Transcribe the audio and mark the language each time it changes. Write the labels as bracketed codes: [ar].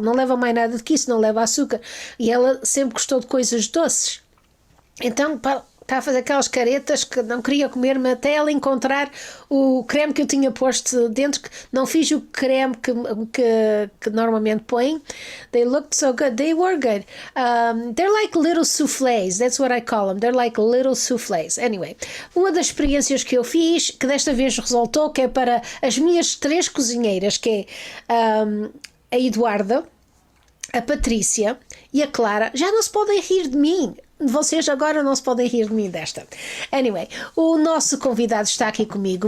[pt] Não leva mais nada do que isso, não leva açúcar. E ela sempre gostou de coisas doces. Então, está a fazer aquelas caretas que não queria comer-me até ela encontrar o creme que eu tinha posto dentro. Não fiz o creme que normalmente põe. [en] They looked so good. They were good. They're like little soufflés. That's what I call them. They're like little soufflés. [pt] Anyway, uma das experiências que eu fiz, que desta vez resultou, que é para as minhas 3 cozinheiras, que é a Eduarda, a Patrícia e a Clara, já não se podem rir de mim. Vocês agora não se podem rir de mim desta. Anyway, o nosso convidado está aqui comigo.